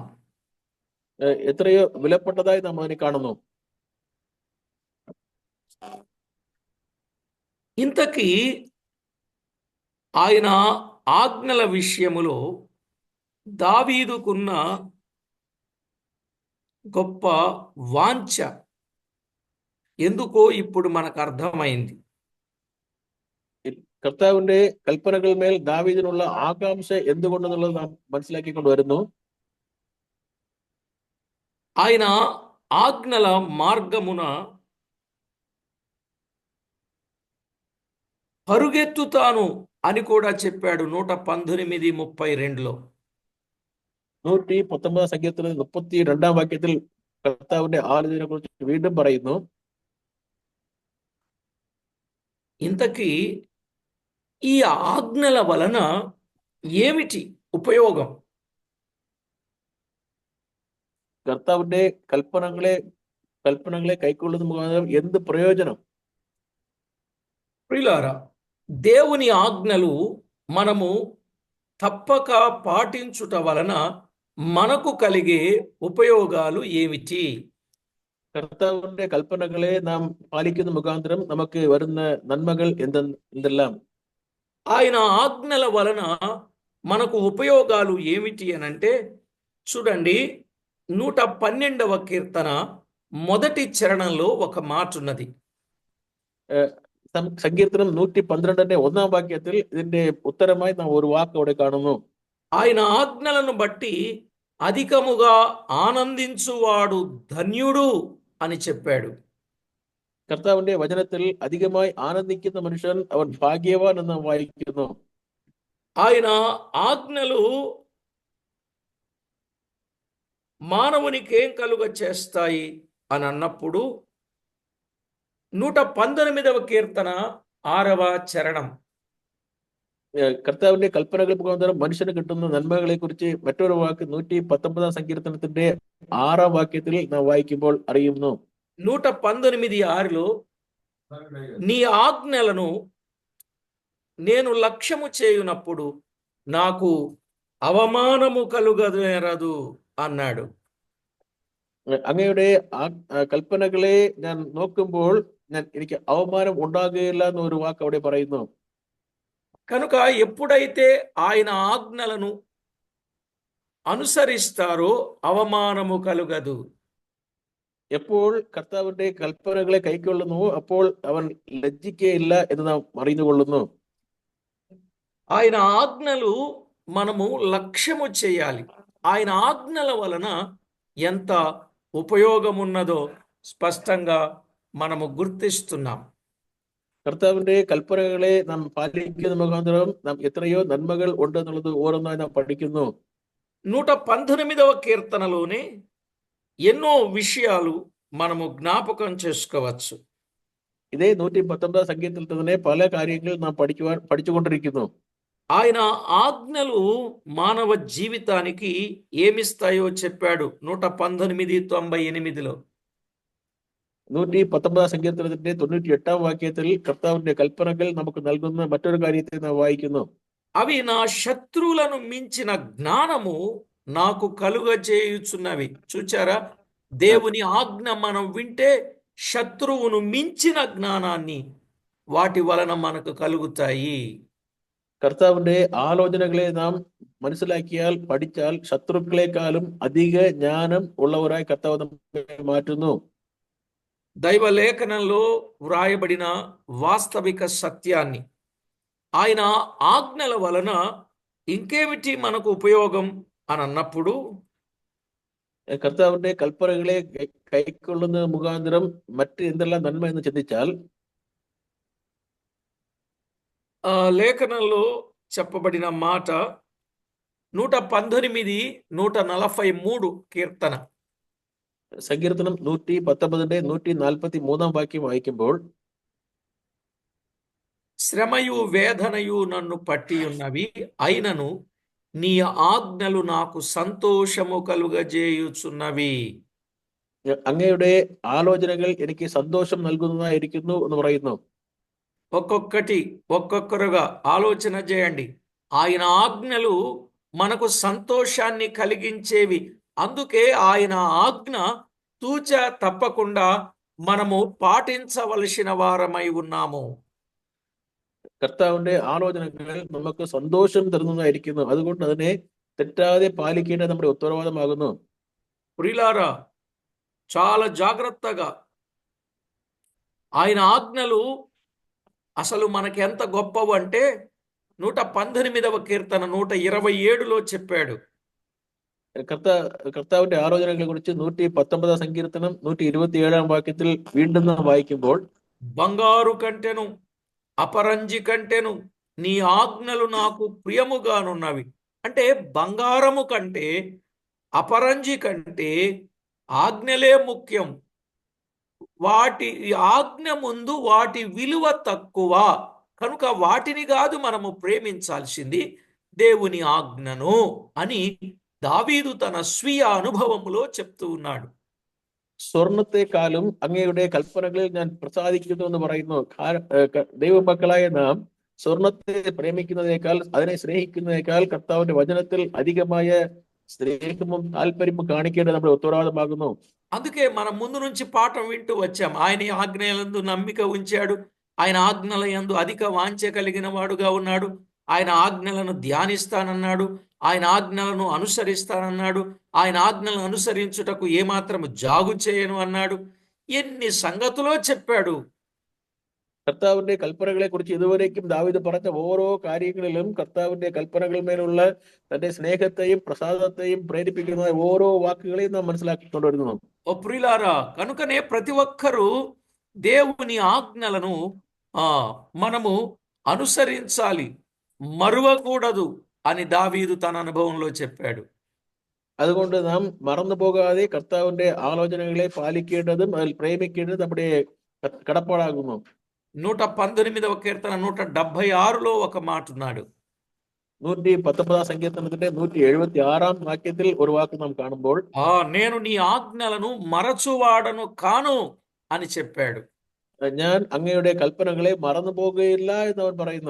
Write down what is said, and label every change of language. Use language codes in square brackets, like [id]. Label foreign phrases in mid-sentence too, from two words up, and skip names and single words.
[ml] എത്രയോ വിലപ്പെട്ടതായി നാം അതിനെ കാണുന്നു. [te] ఇంతకీ ఆయన ఆజ్ఞల విషయములో దావీదుకున్న గొప్ప వాంఛ ఎందుకో ఇప్పుడు మనకు అర్థమైంది. [ml] കർത്താവിന്റെ കൽപ്പനകൾ മേൽ ദാവീദിനുള്ള ആകാംക്ഷ എന്തുകൊണ്ടെന്നുള്ളത് നാം മനസ്സിലാക്കിക്കൊണ്ട് വരുന്നു. [te] ఆయన ఆజ్ఞల మార్గమున పరుగెత్తుతాను అని కూడా చెప్పాడు 119:32లో. [ml] 119 സംഖ്യത്തിൽ 32 വാക്യത്തിൽ കർത്താവിന്റെ ആലോചനയെ കുറിച്ച് വീണ്ടും പറയുന്നു. [te] ఇంతకీ ఈ ఆజ్ఞల వలన ఏమిటి ఉపయోగం? [ml] കർത്താവിന്റെ കൽപ്പനകളെ കൈക്കൊള്ളുന്ന മുഖാന്തരം എന്ത് പ്രയോജനം? [te] ప్రియులారా, దేవుని ఆజ్ఞలు మనము తప్పక పాటించుట వలన మనకు కలిగే ఉపయోగాలు ఏమిటి? [ml] കർത്താവിന്റെ കൽപ്പനകളെ നാം പാലിക്കുന്ന മുഖാന്തരം നമുക്ക് വരുന്ന നന്മകൾ എന്തെല്ലാം? [te] ఆయన ఆజ్ఞల వలన మనకు ఉపయోగాలు ఏమిటి అనంటే, చూడండి, 112వ కీర్తన మొదటి చరణంలో ఒక మాట ఉన్నది. [ml] സങ്കീർത്തനം 112 ഒന്നാം വാക്യത്തിൽ ഇതിന്റെ ഉത്തരമായി നാം ഒരു വാക്ക് അവിടെ കാണുന്നു. [te] ఆయన ఆజ్ఞలను బట్టి అధికముగా ఆనందించువాడు ధన్యుడు అని చెప్పాడు. [ml] കർത്താവിന്റെ വചനത്തിൽ അധികമായി ആനന്ദിക്കുന്ന മനുഷ്യൻ അവൻ ഭാഗ്യവാൻ എന്ന് നാം വായിക്കുന്നു. [te] ఆయన ఆజ్ఞలు మానవునికి ఏం కలుగ చేస్తాయి అని అన్నప్పుడు 119వ కీర్తన 6వ చరణం. [ml] കർത്താവിന്റെ കൽപ്പനകൾ മുഖാന്തരം മനുഷ്യന് കിട്ടുന്ന നന്മകളെ കുറിച്ച് മറ്റൊരു വാക്ക് 119 സങ്കീർത്തനത്തിന്റെ 6ാം വാക്യത്തിൽ നാം വായിക്കുമ്പോൾ അറിയുന്നു. [te] 119:6లో, నీ ఆజ్ఞలను నేను లక్ష్యము చేయునప్పుడు నాకు అవమానము కలుగనేరదు అన్నాడు. [ml] അങ്ങയുടെ കൽപ്പനകളെ ഞാൻ നോക്കുമ്പോൾ എനിക്ക് అవమానం ഉണ്ടാകുകയില്ല എന്നൊരു വാക്ക് അവിടെ പറയുന്നു. [te] కనుక ఎప్పుడైతే ఆయన ఆజ్ఞలను అనుసరిస్తారో అవమానము కలుగదు. എപ്പോൾ കർത്താവിന്റെ കൽപ്പനകളെ കൈക്കൊള്ളുന്നു അപ്പോൾ അവൻ ലജ്ജിക്കുകയില്ല എന്ന് നാം അറിഞ്ഞുകൊള്ളുന്നു. ఆయన ఆజ్ఞలు మనము లక్ష్యము చేయాలి. ఆయన ఆజ్ఞల వలన ఎంత ఉపయోగమున్నదో స్పష్టంగా మనము గుర్తిస్తున్నాం. [ml] കർത്താവിന്റെ കൽപ്പനകളെ നാം പാലിക്കുന്ന മുഖാന്തരം നാം എത്രയോ നന്മകൾ ഉണ്ടെന്നുള്ളത് ഓരോന്നായി നാം പഠിക്കുന്നു. [te] 119వ కీర్తనలోనే ఎన్నో విషయాలు మనము జ్ఞాపకం చేసుకోవచ్చు. [ml] ഇതേ 119 സംഗീതത്തിൽ തന്നെ പല കാര്യങ്ങൾ നാം പഠിച്ചുകൊണ്ടിരിക്കുന്നു. [te] ఆయన ఆజ్ఞలు మానవ జీవితానికి ఏమిస్తాయో చెప్పాడు 119:98లో. [ml] 119 സങ്കീർത്തനത്തിന്റെ 98ാം വാക്യത്തിൽ കർത്താവിന്റെ കൽപ്പനകൾ നമുക്ക് നൽകുന്ന മറ്റൊരു കാര്യത്തെ നാം വായിക്കുന്നു. [te] అవి నా శత్రువులను మించిన జ్ఞానము నాకు కలుగజేయుచున్నవి. చూచారా? దేవుని ఆజ్ఞ మనం వింటే శత్రువును మించిన జ్ఞానాన్ని వాటి వలన మనకు కలుగుతాయి. [ml] കർത്താവിന്റെ ആലോചനകളെ നാം മനസ്സിലാക്കിയാൽ പഠിച്ചാൽ ശത്രുക്കളെക്കാളും അധിക ജ്ഞാനം ഉള്ളവരായി കർത്താവ് നമ്മെ മാറ്റുന്നു. [te] దైవ లేఖనంలో వ్రాయబడిన వాస్తవిక సత్యాన్ని, ఆయన ఆజ్ఞల వలన ఇంకేమిటి మనకు ఉపయోగం అని అన్నప్పుడు, [ml] കർത്താവിന്റെ കൽപ്പനകളെ കൈക്കൊള്ളുന്ന മുഖാന്തരം മറ്റ് എന്തെല്ലാം നന്മ എന്ന് ചിന്തിച്ചാൽ, [te] లేఖనంలో చెప్పబడిన మాట 118 143 കീർത്തന. [ml] സങ്കീർത്തനം 119 143 വാക്യം വായിക്കുമ്പോൾ, [te] శ్రమయు వేదనయు నన్ను పట్టియున్నవి, అయినను నీ ఆజ్ఞలు నాకు సంతోషము కలుగజేయుచున్నవి. [ml] അങ്ങയുടെ ആലോചനകൾ എനിക്ക് സന്തോഷം നൽകുന്നതായിരിക്കുന്നു എന്ന് പറയുന്നു. [te] ఒక్కొక్కరుగా ఆలోచన చేయండి. ఆయన ఆజ్ఞలు మనకు సంతోషాన్ని కలిగించేవి. అందుకే ఆయన ఆజ్ఞ తూచా తప్పకుండా మనము పాటించవలసిన వారమై ఉన్నాము. [ml] കർത്താവിന്റെ ആലോചനകൾ നമുക്ക് സന്തോഷം തരുന്നതായിരിക്കുന്നു. അതുകൊണ്ട് അതിനെ തെറ്റാതെ പാലിക്കേണ്ടത് നമ്മുടെ ഉത്തരവാദിത്തമാകുന്നു. [te] ప్రియులారా, చాలా జాగ్రత్తగా ఆయన ఆజ్ఞలు అసలు మనకి ఎంత గొప్పవు అంటే 118వ కీర్తన 127లో చెప్పాడు. [ml] കർത്താവിന്റെ ആലോചനകളെ കുറിച്ച് 119 സങ്കീർത്തനം 127 വാക്യത്തിൽ വീണ്ടും നാം വായിക്കുമ്പോൾ, [te] బంగారు కంటెను అపరంజి కంటెను నీ ఆజ్ఞలు నాకు ప్రియముగానున్నవి. అంటే బంగారము కంటే అపరంజి కంటే ఆజ్ఞలే ముఖ్యం. వాటి ఆజ్ఞ ముందు వాటి విలువ తక్కువ కనుక వాటిని కాదు మనము ప్రేమించాల్సింది, దేవుని ఆజ్ఞను అని దావీదు తన స్వీయ అనుభవములో చెప్తూ ఉన్నాడు. [ml] സ്വർണത്തെക്കാളും അങ്ങയുടെ കൽപ്പനകളിൽ ഞാൻ പ്രസാദിക്കുന്നു എന്ന് പറയുന്നു. ദൈവമക്കളായ നാം സ്വർണത്തെ പ്രേമിക്കുന്നതിനേക്കാൾ, അതിനെ സ്നേഹിക്കുന്നതിനേക്കാൾ കർത്താവിന്റെ വചനത്തിൽ അധികമായ സ്നേഹവും താല്പര്യവും കാണിക്കേണ്ടത് നമ്മുടെ ഉത്തരവാദിത്തമാകുന്നു. [te] అందుకే మనం ముందు నుంచి పాఠం వింటూ వచ్చాం. ఆయన ఆజ్ఞలందు నమ్మిక ఉంచాడు, ఆయన ఆజ్ఞల యందు అధిక వాంఛ కలిగిన వాడుగా ఉన్నాడు, ఆయన ఆజ్ఞలను ధ్యానిస్తానన్నాడు, ఆయన ఆజ్ఞలను అనుసరిస్తానన్నాడు, ఆయన ఆజ్ఞలను అనుసరించుటకు ఏమాత్రము జాగు చేయను అన్నాడు. ఎన్ని సంగతులో చెప్పాడు. [ml] കർത്താവിന്റെ കൽപ്പനകളെ കുറിച്ച് ഇതുവരേക്കും ദാവീദ് പറഞ്ഞ ഓരോ കാര്യങ്ങളിലും കർത്താവിന്റെ കൽപ്പനകൾ മേലുള്ള തന്റെ സ്നേഹത്തെയും പ്രസാദത്തെയും പ്രേരിപ്പിക്കുന്ന ഓരോ വാക്കുകളെയും നാം മനസ്സിലാക്കിക്കൊണ്ടുവരുന്നു. [te] ఓ ప్రియులారా, కనుకనే ప్రతి ఒక్కరూ దేవుని ఆజ్ఞలను మనము అనుసరించాలి, మరువకూడదు అని దావీదు తన అనుభవంలో చెప్పాడు. [ml] അതുകൊണ്ട് നാം മറന്നു പോകാതെ കർത്താവിന്റെ ആലോചനകളെ പാലിക്കേണ്ടതും അതിൽ പ്രേമിക്കേണ്ടതും നമ്മുടെ കടപ്പാടാകുന്നു. [te] 119వ కీర్తన 176లో ఒక మాట ఉన్నాడు. [ml] 119 സങ്കീർത്തനത്തിന്റെ 176 വാക്യത്തിൽ ഒരു വാക്ക് നാം കാണുമ്പോൾ, [te] నేను నీ ఆజ్ఞలను మరచువాడను కాను అని చెప్పాడు. [ml] ഞാൻ അങ്ങയുടെ കൽപ്പനകളെ മറന്നു പോകുകയില്ല എന്ന് അവൻ പറയുന്നു.